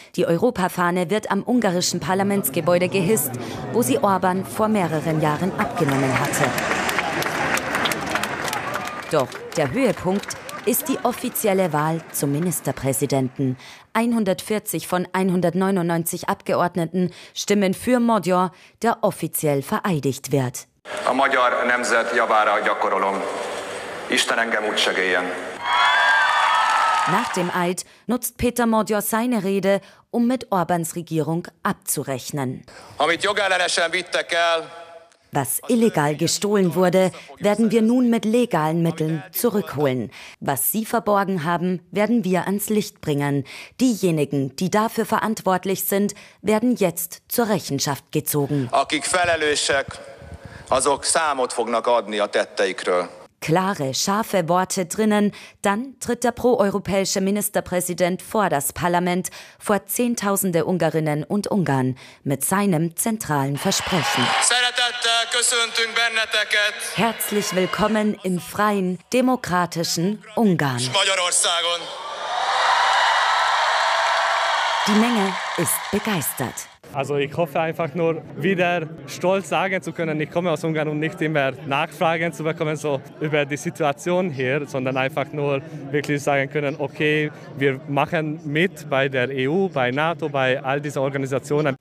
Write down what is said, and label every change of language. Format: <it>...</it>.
<de>Die Europafahne wird am ungarischen Parlamentsgebäude gehisst, wo sie Orbán vor mehreren Jahren abgenommen hatte. Doch der Höhepunkt ist die offizielle Wahl zum Ministerpräsidenten. 140 von 199 Abgeordneten stimmen für Modyar, der offiziell vereidigt wird.</de> <hu>A magyar nemzet javára gyakorolom. Isten engem úgy segéljen.</hu> <de>Nach dem Eid nutzt Péter Modyar seine Rede, um mit Orbáns Regierung abzurechnen.</de> <hu>Amit jogellenesen vittek el.</hu> <de>Was illegal gestohlen wurde, werden wir nun mit legalen Mitteln zurückholen. Was Sie verborgen haben, werden wir ans Licht bringen. Diejenigen, die dafür verantwortlich sind, werden jetzt zur Rechenschaft gezogen.</de> <hu>Akik felelősek, azok számot fognak adni a tetteikről.</hu> <de>Klare, scharfe Worte drinnen, dann tritt der proeuropäische Ministerpräsident vor das Parlament, vor Zehntausende Ungarinnen und Ungarn, mit seinem zentralen Versprechen.</de> <hu>Szeretettel köszöntünk benneteket.</hu> <de>Herzlich willkommen im freien, demokratischen Ungarn.</de> <hu>Magyarországon.</hu> <de>Die Menge ist begeistert. Also ich hoffe einfach nur, wieder stolz sagen zu können, ich komme aus Ungarn, und nicht immer Nachfragen zu bekommen so über die Situation hier, sondern einfach nur wirklich sagen können, okay, wir machen mit bei der EU, bei NATO, bei all diesen Organisationen.</de>